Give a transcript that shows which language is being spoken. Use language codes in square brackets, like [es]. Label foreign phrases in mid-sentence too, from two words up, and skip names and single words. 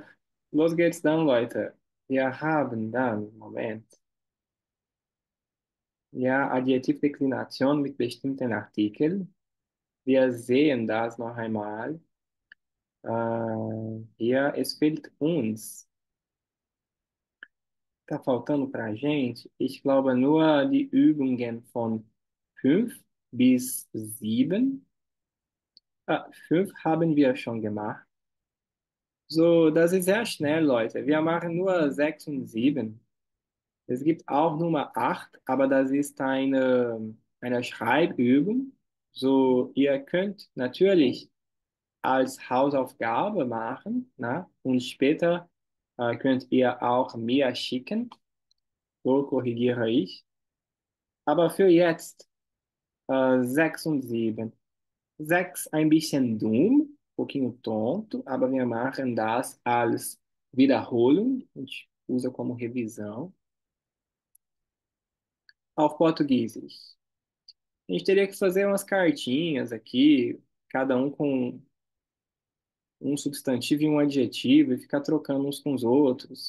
[de] Los geht's dann, Leute. Wir haben dann, Moment, ja, Adjektivdeklination mit bestimmten Artikeln. Wir sehen das noch einmal. Hier, es fehlt uns. [pt] Tá faltando para a gente, [de] ich glaube, nur die Übungen von 5 bis 7. 5 haben wir schon gemacht. So, das ist sehr schnell, Leute. Wir machen nur 6 und 7. Es gibt auch Nummer 8, aber das ist eine Schreibübung. So, ihr könnt natürlich als Hausaufgabe machen, na? Und später könnt ihr auch mir schicken. So korrigiere ich. Aber für jetzt 6 und 7. 6 ein bisschen dumm, [pt] um pouquinho tonto, [de] aber wir machen das als Wiederholung. [pt] A gente usa como revisão. [de] Auf Português. [pt] A gente teria que fazer umas cartinhas aqui, cada um com um substantivo e um adjetivo, e ficar trocando uns com os outros.